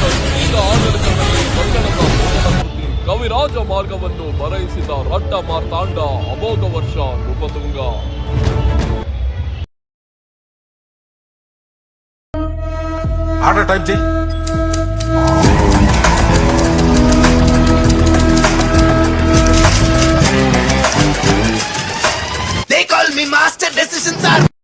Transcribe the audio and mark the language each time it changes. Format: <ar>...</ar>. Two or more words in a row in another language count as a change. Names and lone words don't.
<kn>ಸುದೀರ್ಘ ಆಡಳಿತದಲ್ಲಿ ಕನ್ನಡದ ಮೂಲಕೃತಿ ಕವಿರಾಜ ಮಾರ್ಗವನ್ನು ಬರೆಯಿಸಿದ ರಟ್ಟ ಮಾರ್ತಾಂಡ ಅಮೋಘ ವರ್ಷ ನೃಪತುಂಗ.</kn> <en>order type</en> <te>చేయి.</te> <en>They call me master decisions are</en>